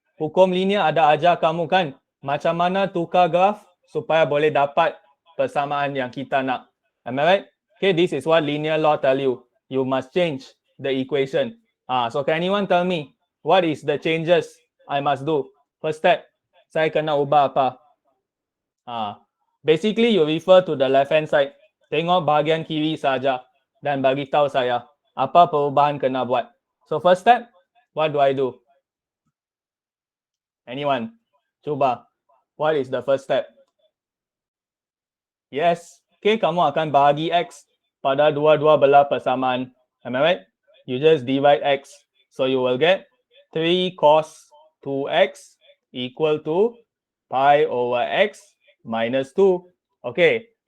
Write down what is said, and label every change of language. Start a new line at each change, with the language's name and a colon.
Malay: Hukum linear ada ajar kamu kan macam mana tukar graph supaya boleh dapat persamaan yang kita nak.
English: Am I right? Okay, this is what linear law tell you. You must change the equation. So can anyone tell me what is the changes I must do? First step,
Malay: saya kena ubah apa?
English: Basically you refer to the left hand side.
Malay: Tengok bahagian kiri saja dan bagi tahu saya apa perubahan kena buat.
English: So first step, what do I do? Anyone? Cuba. What is the first step?
Malay: Yes. Okay, kamu akan bahagi X pada dua-dua belah persamaan.
English: Am I right? You just divide X. So you will get 3 cos 2X equal to pi over X minus 2. Okay.